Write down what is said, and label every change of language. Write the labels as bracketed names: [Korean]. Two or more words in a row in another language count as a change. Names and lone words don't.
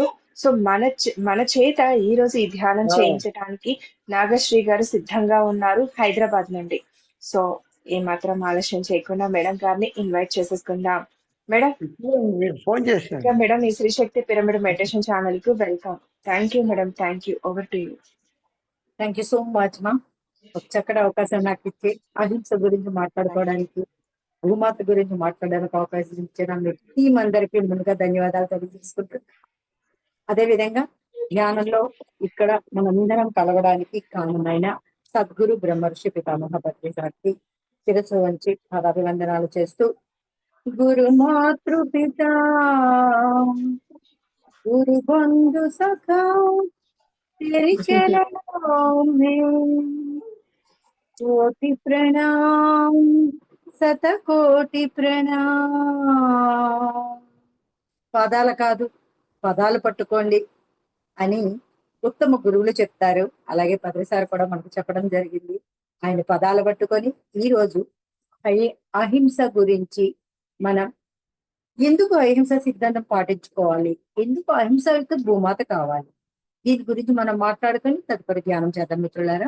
[Telugu] సో మన చేత ఈ రోజు ఈ ధ్యానం చేయించడానికి నాగశ్రీ గారు సిద్ధంగా ఉన్నారు హైదరాబాద్ నుండి. సో ఏమాత్రం ఆలస్యం చేయకుండా మేడం గారిని ఇన్వైట్ చేసేసుకుందాం. మేడం ఫోన్ చేశాను మేడం, ఈ శ్రీ శక్తి పిరమిడ్ మెడిటేషన్ ఛానల్ కు వెల్కమ్. [English] thank you madam, thank you. over to you. thank you so much [Telugu] మా. ఒక చక్కటి అవకాశం నాకు ఇచ్చి అహింస గురించి మాట్లాడుకోవడానికి, భూమాత గురించి మాట్లాడడానికి అవకాశం ఇచ్చిన మీ టీం అందరికీ ముందుగా ధన్యవాదాలు తెలియజేసుకుంటూ, అదేవిధంగా జ్ఞానంలో ఇక్కడ మనందరం కలవడానికి కారణమైన సద్గురు బ్రహ్మర్షి పితామహ పత్రి గారికి శిరస్సు వంచి పాదాభివందనాలు చేస్తూ, గురు మాతృపితా [Hindi] गुरु बंधु सखा तेरी चरणों में कोटि प्रणाम, [Telugu] శతకోటి ప్రణామ్. పాదాలు కాదు పదాలు పట్టుకోండి అని ఉత్తమ గురువులు చెప్తారు. అలాగే పత్రిసారి కూడా మనకు చెప్పడం జరిగింది. ఆయన పదాలు పట్టుకొని ఈరోజు అహింస గురించి మనం ఎందుకు అహింస సిద్ధాంతం పాటించుకోవాలి, ఎందుకు అహింస భూమాత కావాలి, దీని గురించి మనం మాట్లాడుకొని తదుపరి ధ్యానం చేద్దాం మిత్రులారా.